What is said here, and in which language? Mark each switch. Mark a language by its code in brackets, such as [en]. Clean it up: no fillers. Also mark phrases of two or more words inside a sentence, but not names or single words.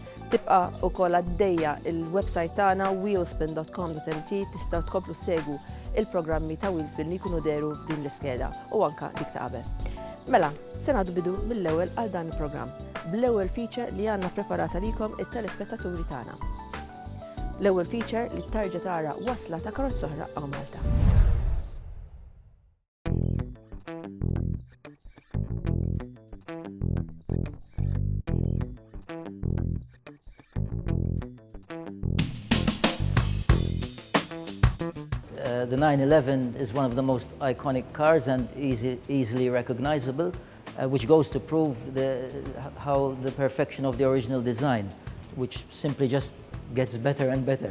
[mt] Tibqa' ukoll għaddejja il-website tagħna wheelspin.com.mt, tistgħu tkomplu segwu il-programmi ta' Wheelspin li jkunu deru f'din l-iskeda u anka dik ta' qabel. Mela, se nagħdu bidu mill-ewwel għal dan il-programm, bl-ewwel feature li għandna preparata likom it-telespettaturi tagħna. L-ewwel feature li tarġa tara wasla ta' karozza oħra hawn Malta. [en] The 911 is one of the most iconic cars and easily recognizable, which goes to prove how the perfection of the original design, which simply just gets better and better.